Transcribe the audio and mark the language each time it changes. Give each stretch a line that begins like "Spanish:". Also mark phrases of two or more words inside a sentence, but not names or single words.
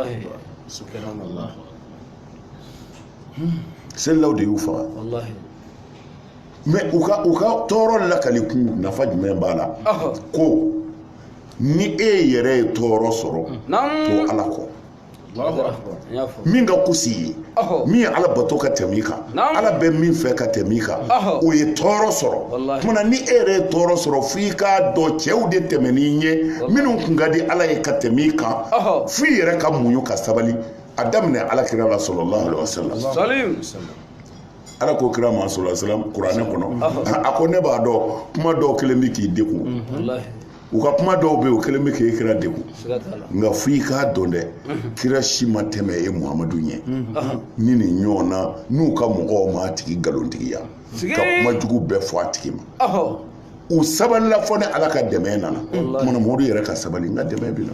Bambara: selaw de y'u faga mais u ka tɔɔrɔ lakali kun nafa jumɛn b'a la ko ni e yɛrɛ ye tɔɔrɔ sɔrɔ to ala kɔ min ka kusi ye min ye ala bato ka tɛmɛ i kan ala bɛ min fɛ ka tɛmɛ i kan o ye tɔɔrɔ sɔrɔ tuma ni e yɛrɛ ye tɔɔrɔ sɔrɔ f'i k'a dɔn cɛw de tɛmɛ n'i ɲɛ minnu kun ka di ala ye ka tɛmɛ i kan f'i yɛrɛ ka muɲu ka sabali a daminɛ ala kira la
Arabic: صلى الله عليه وسلم
Bambara: ala ko kira ma
Arabic: صلى الله عليه وسلم
Bambara: kuranɛ kɔnɔ a ko ne b'a dɔn kuma dɔw kelen bɛ k'i degun u ka kuma dɔw bɛ yen o kelen bɛ k'e kira degun nka f'i k'a dɔn dɛ kira si ma tɛmɛ e Muhamadu ɲɛ ni nin ɲɔgɔn na n'u ka mɔgɔw m'a tigi nkalontigiya ka kuma jugu bɛɛ fɔ a tigi ma u sabalila fɔ ni ala ka dɛmɛ nana kumana mɔdu yɛrɛ ka sabali n ka dɛmɛ bɛ na